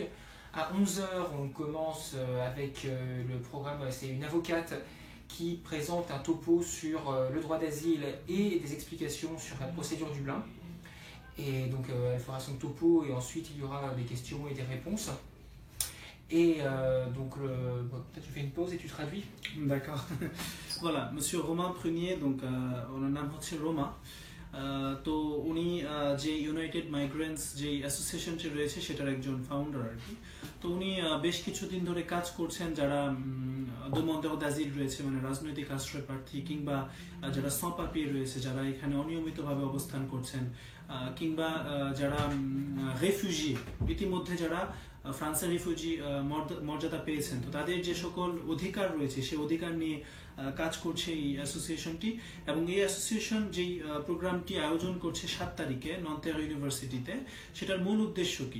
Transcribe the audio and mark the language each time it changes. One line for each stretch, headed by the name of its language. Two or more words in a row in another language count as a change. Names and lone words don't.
French: À 11h, on commence avec le programme, c'est une avocate qui présente un topo sur le droit d'asile et des explications sur la procédure Dublin. Et donc elle fera son topo et ensuite il y aura des questions et des réponses. Et donc peut-être tu fais une pause et tu traduis. D'accord. Voilà, monsieur Romain Prunier, donc on a
Bangla: নাম হচ্ছে রোমা। তো উনি যে ইউনাইটেড মাইগ্রেন্টস যে অ্যাসোসিয়েশনটি রয়েছে সেটার একজন ফাউন্ডার আর কি। তো উনি বেশ কিছুদিন ধরে কাজ করছেন যারা
French: demandeur d'asile
Bangla: রয়েছে মানে রাজনৈতিক আশ্রয় প্রার্থী কিংবা যারা
French: sans papier
Bangla: রয়েছে যারা এখানে অনিয়মিতভাবে অবস্থান করছেন কিংবা যারা রেফিউজি ইতিমধ্যে যারা ফ্রান্সের রিফিউজি মর্যাদা পেয়েছেন তো তাদের যে সকল অধিকার রয়েছে সেই অধিকার নিয়ে কাজ করছে এই অ্যাসোসিয়েশনটি। এবং এই অ্যাসোসিয়েশন যেই প্রোগ্রামটি আয়োজন করছে 7 তারিখে নন্তের ইউনিভার্সিটিতে সেটার মূল উদ্দেশ্য কি?